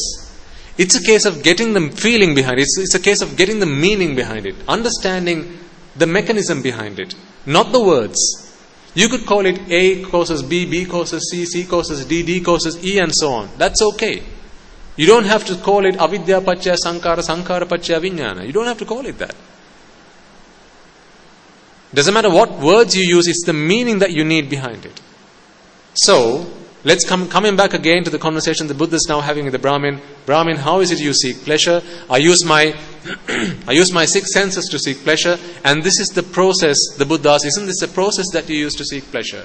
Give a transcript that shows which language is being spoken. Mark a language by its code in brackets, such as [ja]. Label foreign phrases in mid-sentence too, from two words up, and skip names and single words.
[en] It's a case of getting the feeling behind it. It's a case of getting the meaning behind it. Understanding the mechanism behind it. Not the words. You could call it A causes B, B causes C, C causes D, D causes E, and so on. That's okay. You don't have to call it [pi] avidya paccaya sankhara, sankhara paccaya vijnana. [en] You don't have to call it that. Doesn't matter what words you use, it's the meaning that you need behind it. So, let's coming back again to the conversation the Buddha is now having with the Brahmin. Brahmin, how is it you seek pleasure? I use my 6 senses to seek pleasure, and this is the process, the Buddha asks, isn't this the process that you use to seek pleasure?